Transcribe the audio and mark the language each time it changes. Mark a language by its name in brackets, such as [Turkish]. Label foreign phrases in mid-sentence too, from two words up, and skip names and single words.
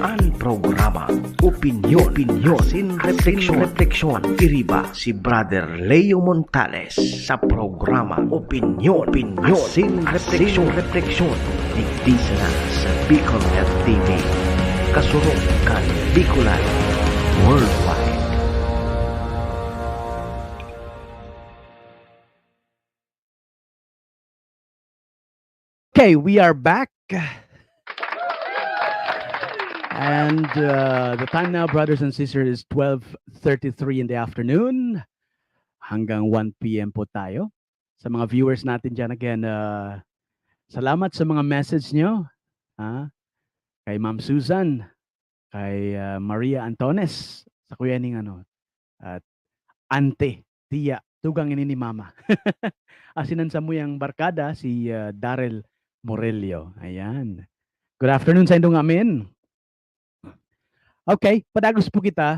[Bikol] Ang programa opinyon, sin refleksyon, iriba si Brother Leo Montales sa programa Opinyon, sin refleksyon, digdisa na sa Bicol Net TV, kasurong kan Bicolano Worldwide. [English] Okay, we are back. And the time now, brothers and sisters, is 12:33 in the afternoon. [Filipino] Hanggang 1 p.m. po tayo. Sa mga viewers natin dyan, again, salamat sa mga message nyo. Kay Ma'am Susan, [Bikol] kay Maria Antones, sa kuya ning at ante, tiya, tugang ini ni Mama. Asinan sa muyang barkada, si Darrell Morelio. Ayan. [English] Good afternoon [Bikol] sa indong amin. Okay, padagos po kita.